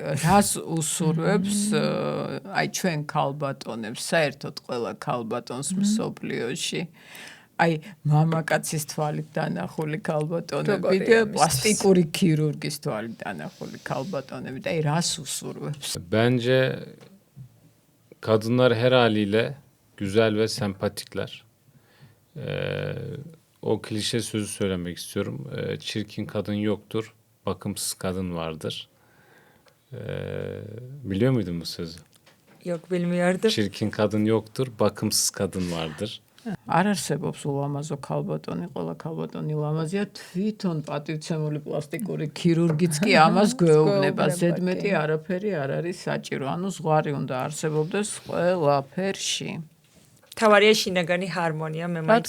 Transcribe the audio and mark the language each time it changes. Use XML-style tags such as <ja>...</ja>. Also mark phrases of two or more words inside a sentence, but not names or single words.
<ka>რას უსურვებს აი ჩვენ ქალბატონებს, საერთოდ ყველა ქალბატონს მსოფლიოში. აი მამაკაცის თვალით დანახული ქალბატონები და პლასტიკური ქირურგის თვალით დანახული ქალბატონები და აი რას უსურვებს?</ka> <tr>Bence kadınlar her haliyle güzel ve sempatikler. O klişe sözü söylemek istiyorum. Çirkin kadın yoktur, bakımsız kadın vardır. Biliyor muydun bu sözü? Yok bilmiyordum. Çirkin kadın yoktur, bakımsız kadın vardır.</tr> <ka>არ არსებობს ულამაზო ქალბატონი, ყველა ქალბატონი ულამაზია, თვითონ პატივცემული პლასტიკური ქირურგიც კი ამას გვეუბნება. ზედმეტი არაფერი არ არის საჭირო. ანუ ზღვარი უნდა არსებობდეს ყველაფერში. თავარია შინაგანი ჰარმონია, მე მაინც</ka>